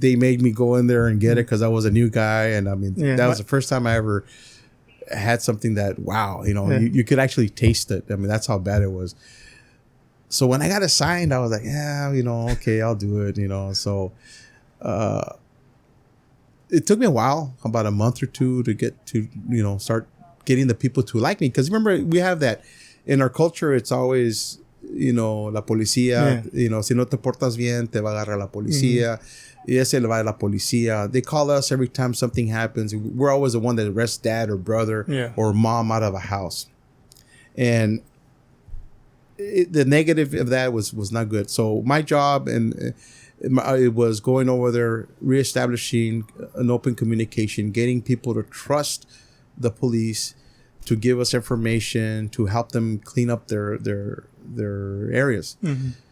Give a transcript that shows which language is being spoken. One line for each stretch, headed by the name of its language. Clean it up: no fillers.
English: they made me go in there and get it because I was a new guy, and I mean that was the first time I ever had something that you could actually taste it. I mean, that's how bad it was. So when I got assigned, I was like, okay, I'll do it. So it took me a while, about a month or two, to get to start getting the people to like me, because remember, we have that in our culture. It's always
Spanish: la policía, si no te portas bien te va a agarrar la policía. Y ese le va a la policía.
English: They call us every time something happens. We're always the one that arrests dad or brother or mom out of a house. And the negative of that was not good. So my job it was going over there, reestablishing an open communication, getting people to trust the police, to give us information, to help them clean up their areas. Mm-hmm.